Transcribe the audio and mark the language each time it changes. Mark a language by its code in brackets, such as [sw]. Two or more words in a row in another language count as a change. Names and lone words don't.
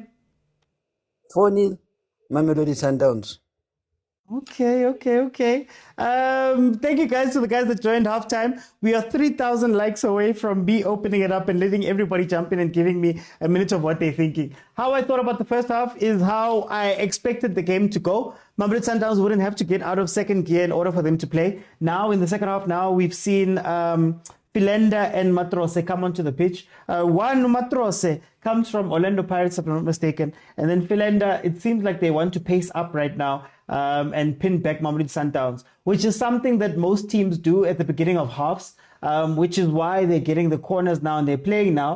[en] 4-0, Mamelodi Sundowns. Okay. Thank you guys to the guys that joined halftime. We are 3,000 likes away from me opening it up and letting everybody jump in and giving me a minute of what they're thinking. How I thought about the first half is how I expected the game to go. Mamelodi Sundowns wouldn't have to get out of second gear in order for them to play. Now in the second half, we've seen Philenda and Matrose come onto the pitch. One Matrose comes from Orlando Pirates, if I'm not mistaken. And then Philenda, it seems like they want to pace up right now and pin back Mamelodi Sundowns, which is something that most teams do at the beginning of halves, which is why they're getting the corners now and they're playing now.